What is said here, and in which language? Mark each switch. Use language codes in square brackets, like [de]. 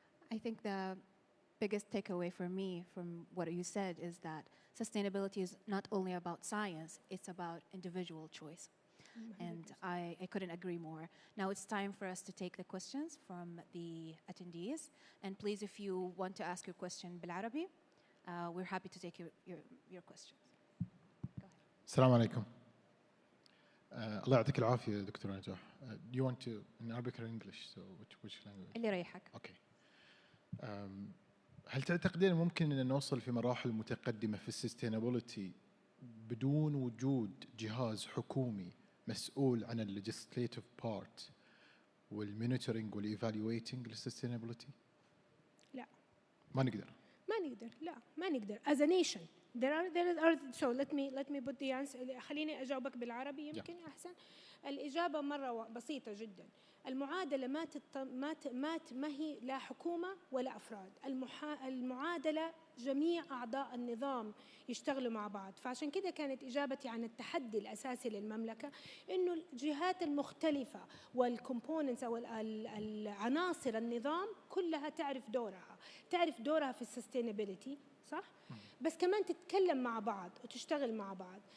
[en] I think the biggest takeaway for me from what you said is that sustainability is not only about science, it's about individual choice. And I couldn't agree more. Now it's time for us to take the questions from the attendees. And please, if you want to ask your question [ar] بالعربي, [en] we're happy to take your questions. [ar] السلام عليكم. الله يعطيك العافية دكتور نجاح. [en] Do you want to in Arabic or English? So which language? [ar] اللي يريحك. [en] Okay. [ar] هل تعتقدين ممكن أن نوصل في مراحل متقدمة في السستينابيلتي بدون وجود جهاز حكومي مسؤول عن الليجيسليتيف بارت والمونيتورينج والايفالويتنج للسستينابيلتي؟ لا. ما نقدر. ما نقدر. [en] As a nation there are so let me put the answer. [ar] خليني أجاوبك بالعربي يمكن أحسن. الإجابة مرة بسيطة جدا. المعادلة ما هي لا حكومة ولا أفراد. المعادلة جميع أعضاء النظام يشتغلوا مع بعض. فعشان كده كانت إجابتي عن التحدي الأساسي للمملكة إنه الجهات المختلفة والكومبوننتس أو العناصر النظام كلها تعرف دورها في السستينابيلتي، صح؟ بس كمان تتكلم مع بعض وتشتغل مع بعض.